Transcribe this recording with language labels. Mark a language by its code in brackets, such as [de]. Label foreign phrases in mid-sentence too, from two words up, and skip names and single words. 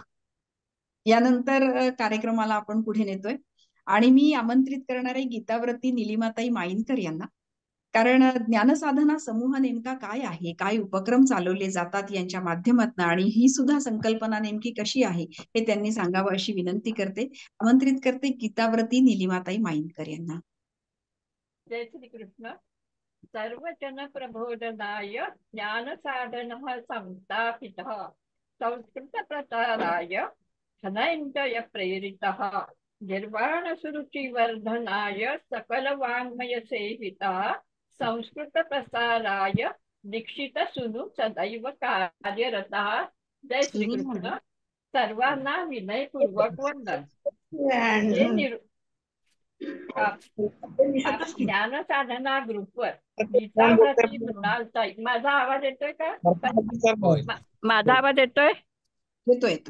[mr] यानंतर कार्यक्रमाला आपण पुढे नेतोय आणि मी आमंत्रित करणार आहे गीताव्रती निलिमाताई माईनकर यांना. कारण ज्ञानसाधना समूह नेमका काय आहे, काय उपक्रम चालवले जातात यांच्या माध्यमातून आणि ही सुद्धा संकल्पना नेमकी कशी आहे हे त्यांनी सांगावं अशी विनंती करते. आमंत्रित करते गीताव्रती निलिमाताई माईनकर यांना. जय श्री कृष्ण. [sa] सर्वजन प्रबोधनाय ज्ञानसाधन संस्थापित संस्कृत प्रसाराय धनंजय प्रेरित निर्वाण सुरुचिवर्धनाय सकल वाङ्मय सेविता संस्कृत प्रसाराय दीक्षित सुनु सदैव कार्यरता. [mr] जय श्री कृष्ण. सर्वांना विनयपूर्वक वंदन. ज्ञानसाधना ग्रुपवर गीताव्रती मृणालताई. माझा आवाज येतोय का? माझा आवाज येतोय? येतोय येतोय.